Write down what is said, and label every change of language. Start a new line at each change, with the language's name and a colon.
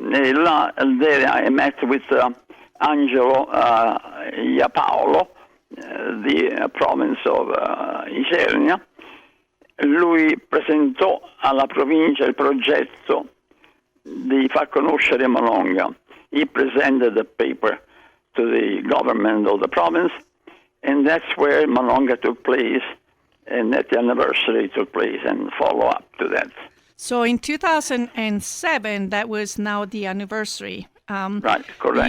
English: There I met with Angelo Iapaolo, the province of Isernia.
Italian: Lui presentò alla provincia il progetto di far conoscere Monongah.
English: He presented the paper to the government of the province, and that's where Monongah took place, and that the anniversary took place and follow up to that. So in 2007, that was now the anniversary. Right, correct.